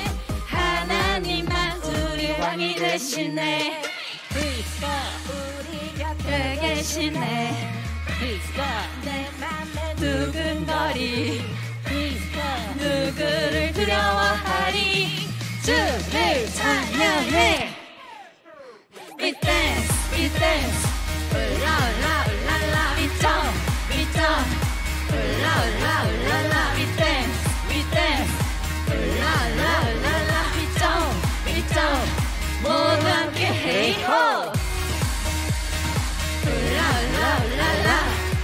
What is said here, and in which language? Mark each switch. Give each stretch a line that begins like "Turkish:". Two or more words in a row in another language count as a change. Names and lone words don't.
Korean: 하나님만 우리 왕이 되시네. 우리 곁에 계시네. 내 맘에 두근거리. 누구를 두려워하리. 주를 찬양해.
English: We dance, we dance. La la la la. We jump, we jump. La la la la. We dance, we dance. La la la la. We jump, we jump.
Korean: 모두 함께
English: hey ho. La la la la.